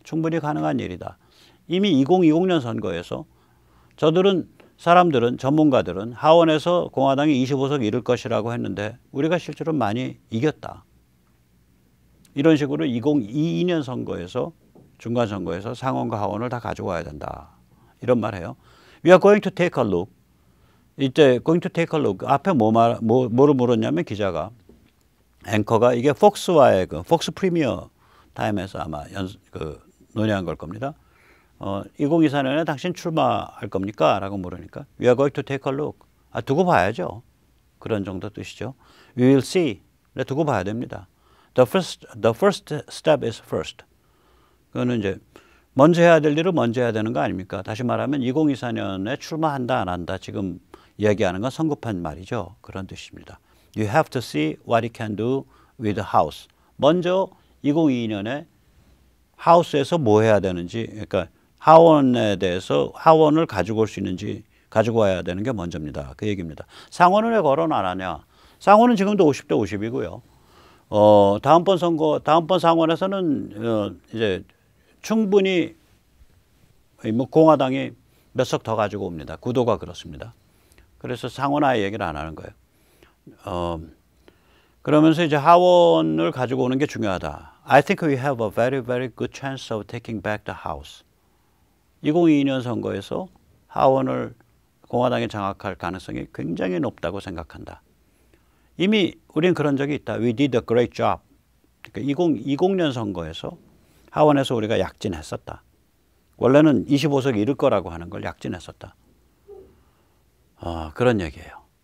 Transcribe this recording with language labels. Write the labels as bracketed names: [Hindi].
[Korean] 충분히 가능한 일이다. 이미 2020년 선거에서 사람들은 전문가들은 하원에서 공화당이 25석 이룰 것이라고 했는데 우리가 실제로 많이 이겼다. 이런 식으로 2022년 선거에서 중간선거에서 상원과 하원을 다 가져와야 된다. 이런 말 해요. [English] We are going to take a look. [Korean] 이때 [English] going to take a look. [Korean] 앞에 뭐를 물었냐면 기자가 앵커가 이게 폭스와의 폭스 프리미어 타임에서 아마 논의한 걸 겁니다. 2024년에 당신 출마할 겁니까? 라고 물으니까 [English] We are going to take a look. [Korean] 두고 봐야죠. 그런 정도 뜻이죠. [English] We will see. [Korean] 두고 봐야 됩니다. [English] The first step is first. [Korean] 그거는 이제 먼저 해야 될 일을 먼저 해야 되는 거 아닙니까? 다시 말하면 2024년에 출마한다 안 한다 지금 이야기하는 건 성급한 말이죠. 그런 뜻입니다. [English] You have to see what it can do with the house. [Korean] 먼저 2022년에 하우스에서 뭐 해야 되는지, 그러니까 하원에 대해서 하원을 가지고 올 수 있는지 가지고 와야 되는 게 먼저입니다. 그 얘기입니다. 상원은 왜 거론 안 하냐? 상원은 지금도 50대 50이고요. 다음번 상원에서는 이제 충분히 뭐 공화당이 몇 석 더 가지고 옵니다. 구도가 그렇습니다. 그래서 상원하에 얘기를 안 하는 거예요. 그러면서 이제 하원을 가지고 오는 게 중요하다. [English] I think we have a very, very good chance of taking back the house. [Korean] 2022년 선거에서 하원을 공화당이 장악할 가능성이 굉장히 높다고 생각한다. 이미 우린 그런 적이 있다. [English] We did a great job. [Korean] 그러니까 2020년 선거에서 하원에서 우리가 약진했었다. 원래는 25석 이룰 거라고 하는 걸 약진했었다. 그런 얘기예요.